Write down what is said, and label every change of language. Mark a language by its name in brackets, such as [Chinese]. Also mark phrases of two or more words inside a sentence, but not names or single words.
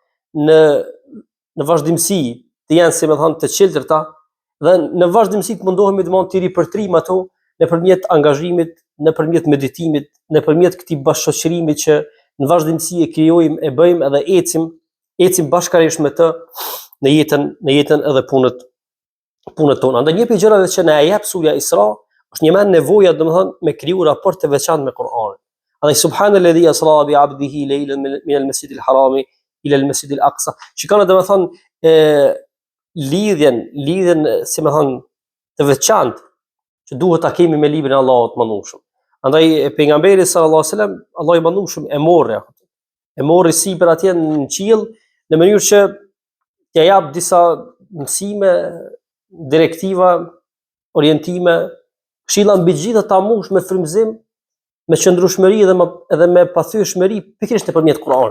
[Albanian] në vazhdimsi, të jenë, si më thon, të qeltërta, dhe në vazhdimsi të mundohemi të ripërtrim ato nëpërmjet angazhimit, nëpërmjet meditimit, nëpërmjet këtij bashkëshoqërimi që në vazhdimsi e krijojmë, e bëjmë edhe ecim bashkërisht me të në jetën edhe punët tona. Andaj një prej gjërave që na jep surja Isra është një nevoja, domethënë, me kriju raport të veçantë me Kur'anin. [Arabic] Andaj سبحان الذي أسرى بعبده ليلا من المسجد الحرام إلى المسجد الأقصى. [Albanian] Shikoni domethënë lidhjen, si më thon, të veçantë që duhet ta kemi me librin e Allahut mëndueshëm. Andaj pejgamberi [Arabic] صلى الله عليه وسلم, [Albanian] Allahu i mëndueshëm e morri sipër atje në qiell në mënyrë që t'ia jap disa mësime, direktiva, orientime, këshilla mbi gjithë ta mush me frymëzim, me qëndrueshmëri edhe me pathyeshmëri pikërisht nëpërmjet Kur'anit.